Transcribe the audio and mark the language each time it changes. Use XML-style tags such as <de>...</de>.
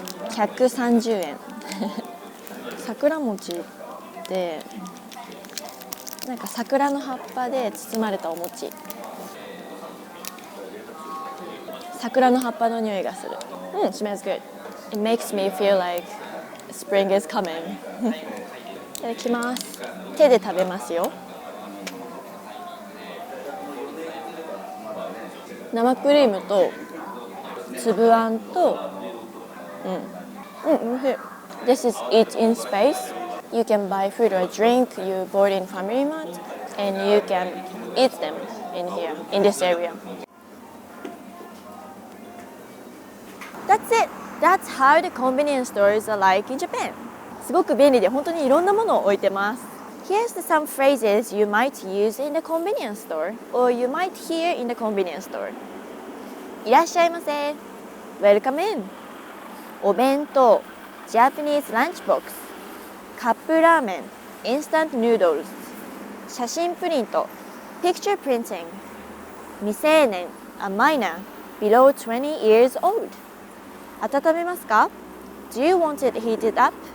<ja>130円。桜餅ってなんか桜の葉っぱで包まれたお餅。桜の葉っぱの匂いがする。</ja> <en>smells good. It makes me feel like spring is coming.</en> <ja>いただきます。手で食べますよ。生クリームと粒あんと、美味しい。</ja> <en>This is Eat in Space. You can buy food or drink you bought in Family Mart, and you can eat them in here, in this area. That's it. That's how the convenience stores are like in Japan.</en> <ja>すごく便利で本当にいろんなものを置いてます。</ja> <en>Here's some phrases you might use in the convenience store, or you might hear in the convenience store.</en> <ja>いらっしゃいませ。</ja> <en>Welcome in.</en> <ja>お弁当、</ja> <en>Japanese lunchbox、</en> <ja>カップラーメン、</ja> <en>instant noodles、</en> <ja>写真プリント、</ja> <en>picture printing、</en> <ja>未成年、</ja> <en>a minor, below 20 years old。</en> <ja>温めますか？</ja> <en>Do you want it heated up?</en>